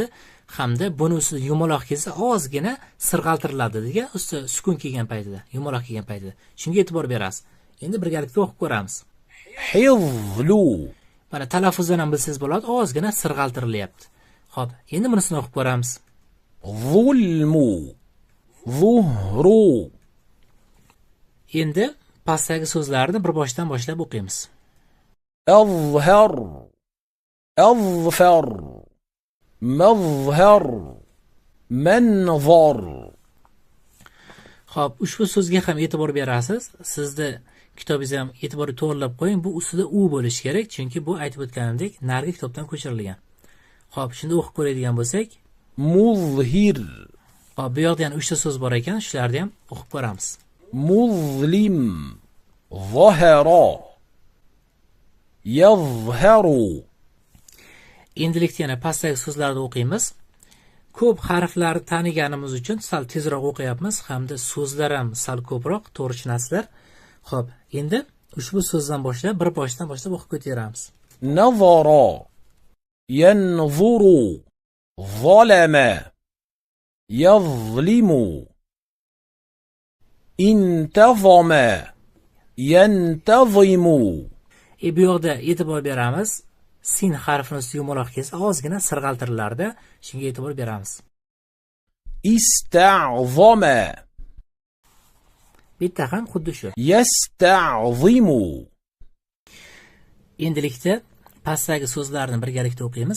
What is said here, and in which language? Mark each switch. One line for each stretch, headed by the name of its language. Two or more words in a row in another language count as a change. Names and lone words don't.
Uzbek: Hamda buni ustida yumaloq kelsa ozgina sirg'altiriladi degan, ustida sukun kelgan paytida, yumaloq kelgan paytida. Shunga e'tibor berasiz. Endi birgalikda o'qib ko'ramiz. حظل Mana talaffuzdan ham bilsangiz bo'ladi, ozgina sirg'altirilyapti. Xo'p, endi bunisini o'qib ko'ramiz.
Arabic: ظلم ظهر
Uzbek: Endi pastdagi so'zlarni bir boshdan boshlab o'qiymiz.
Arabic: أظهر أظفر مظهر منظر
Uzbek: Xo'p, ushbu so'zga ham e'tibor berasiz. Sizni kitobingizni ham e'tiborli to'g'rilab qo'ying. Bu ustida u bo'lishi kerak, chunki bu aytib o'tganimdek narigi kitobdan ko'chirilgan. Xo'p, shunda o'qib ko'radigan bo'lsak, مظهر hop, bu yoqda yana 3 ta so'z bor ekan, shularni ham o'qib ko'ramiz.
Arabic: مظلم ظهر يظهر
Uzbek: Endilikda yana pastdagi so'zlarni o'qiymiz. Ko'p harflarni taniganimiz uchun sal tezroq o'qiyapmiz hamda so'zlar ham sal ko'proq, to'g'ri tushunasizlar. Xo'p, endi ushbu so'zdan boshlab bir boshdan boshlab o'qib ketaveramiz.
Arabic: نظر ينظر ظلم يظلم انتظم ينتظم
Uzbek: Bu yoqda e'tibor beramiz. Sin harfini ustida yumaloq kelsa ozgina sirg'altirilarda, shunga e'tibor beramiz. استعظم Bitta ham xuddi shu. يستعظم Endilikda pastdagi so'zlarni birgalikda o'qiymiz.